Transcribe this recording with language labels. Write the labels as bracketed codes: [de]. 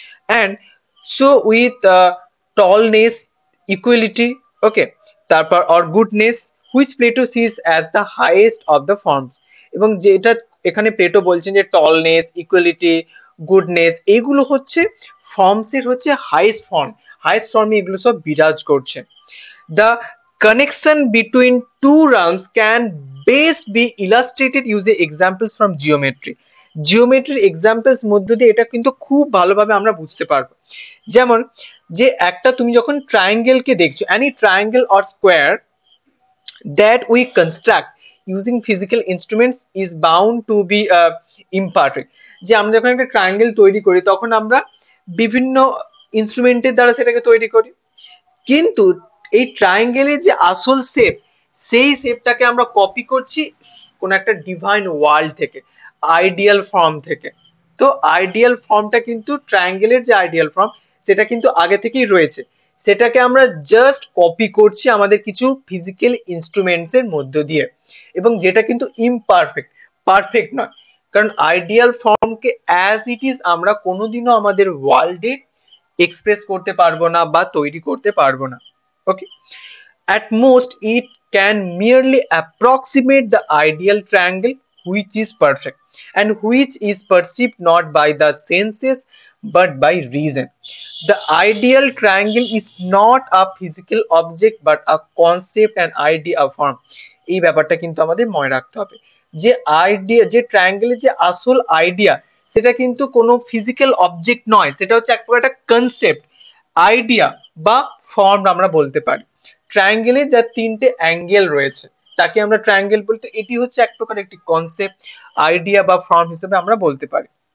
[en] and so with tallness, equality, okay, তারপর or goodness, which Plato sees as the highest of the forms, [bn] এবং যেটা এখানে Plato বলছেন যে টলনেস, ইকুয়ালিটি, গুডনেস, এগুলো হচ্ছে ফর্মসের হচ্ছে হাইয়েস্ট ফর্মে এগুলো সব বিরাজ করছে। [en] The connection between two realms can best be illustrated using examples from geometry. [bn] জিওমেট্রির examples মধ্য দিয়ে এটা কিন্তু খুব ভালোভাবে আমরা বুঝতে পারবো। যেমন যে একটা তুমি যখন ট্রায়াঙ্গেলকে দেখছো, [en] any triangle or square that we construct using physical instruments is bound to be imperfect. [bn] যে আমরা যখন একটা ট্রায়াঙ্গেল তৈরি করি তখন আমরা বিভিন্ন ইনস্ট্রুমেন্টের দ্বারা সেটাকে তৈরি করি, কিন্তু এই ট্রায়াঙ্গেলের যে আসল শেপ, সেই শেপটাকে আমরা কপি করছি কোন একটা ডিভাইন ওয়ার্ল্ড থেকে, আইডিয়াল ফর্ম থেকে। তো আইডিয়াল ফর্মটা কিন্তু ট্রায়াঙ্গেলের যে আইডিয়াল ফর্ম সেটা কিন্তু আগে থেকেই রয়েছে, সেটাকে আমরা জাস্ট কপি করছি আমাদের কিছু ফিজিক্যাল ইনস্ট্রুমেন্টস এর মধ্য দিয়ে, এবং যেটা কিন্তু ইমপারফেক্ট, পারফেক্ট নয়। কারণ আইডিয়াল ফর্মকে অ্যাজ ইট ইজ আমরা কোনোদিনও আমাদের ওয়ার্ল্ডে এক্সপ্রেস করতে পারবো না বা তৈরি করতে পারবো না। [en] Okay, at most it can merely approximate the ideal triangle which is perfect and which is perceived not by the senses but by reason. The ideal triangle is not a physical object but a concept and idea form. [bn] এই ব্যাপারটা কিন্তু আমাদের মনে রাখতে হবে যে idea, যে ট্রায়াঙ্গেলের যে আসল আইডিয়া, সেটা কিন্তু কোনো ফিজিক্যাল অবজেক্ট নয়, সেটা হচ্ছে এক প্রকার একটা কনসেপ্ট, আইডিয়া বা ফর্ম আমরা বলতে পারি। ট্রায়াঙ্গেলে যার তিনটে অ্যাঙ্গেল রয়েছে তাকে আমরা ট্রায়াঙ্গেল বলতে, এটি হচ্ছে এক প্রকার একটি কনসেপ্ট, আইডিয়া বা ফর্ম হিসেবে আমরা বলতে পারি।